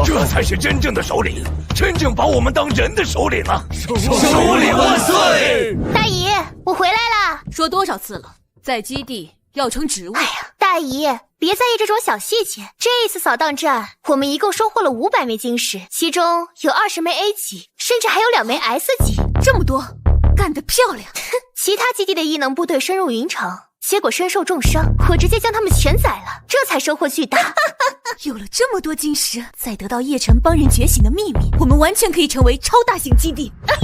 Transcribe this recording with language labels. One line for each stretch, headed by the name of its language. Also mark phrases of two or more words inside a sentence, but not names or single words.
Chinese: 这才是真正的首领，真正把我们当人的首领啊！首领万岁！大姨，我回来了。说多少次了，在基地要成职务。哎呀，大姨，别在意这种小细節。這一次掃蕩戰，我們一共收穫了500枚晶石，其中有20枚 A 級，甚至還有2枚 S 級，這麼多，幹得漂亮！其他基地的異能部隊深入雲城，結果身受重傷，我直接將他們全宰了，這才收穫巨大。有了這麼多晶石，再得到葉晨幫人覺醒的秘密，我們完全可以成為超大型基地。